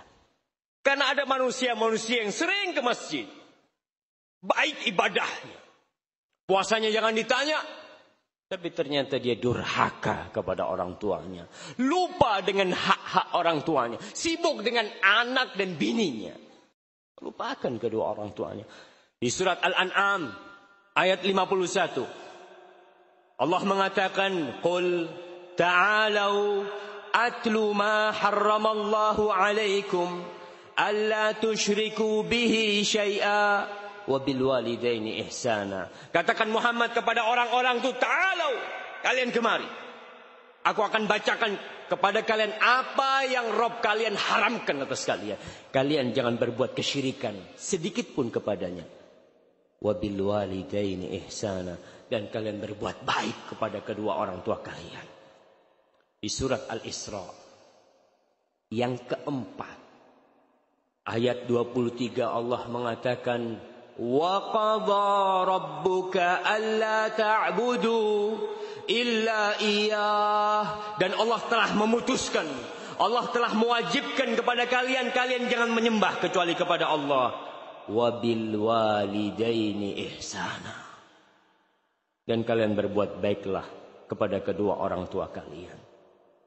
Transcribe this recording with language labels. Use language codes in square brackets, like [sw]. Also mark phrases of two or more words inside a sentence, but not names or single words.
[id] Karena ada manusia-manusia yang sering ke masjid, baik ibadahnya, puasanya jangan ditanya, tapi ternyata dia durhaka kepada orang tuanya, lupa dengan hak-hak orang tuanya, sibuk dengan anak dan bininya, lupakan kedua orang tuanya. Di surat Al-An'am ayat 51, Allah mengatakan, [ar] قل تعالوا أتل ما حرم الله عليكم ألا تشركوا به شيئا وبالوالدين إحسانا. [id] Katakan Muhammad kepada orang-orang itu, ta'alau, kalian kemari. Aku akan bacakan kepada kalian apa yang Rabb kalian haramkan atas kalian. Kalian jangan berbuat kesyirikan sedikit pun kepadanya. [ar] وبالوالدين إحسانا, [id] dan kalian berbuat baik kepada kedua orang tua kalian. Di surat Al-Isra yang keempat ayat 23 Allah mengatakan, [ar] وقضى ربك ألا تعبدوا إلا إياه. [id] Dan Allah telah memutuskan, Allah telah mewajibkan kepada kalian, kalian jangan menyembah kecuali kepada Allah. [ar] وبالوالدين إحسانا, [id] dan kalian berbuat baiklah kepada kedua orang tua kalian.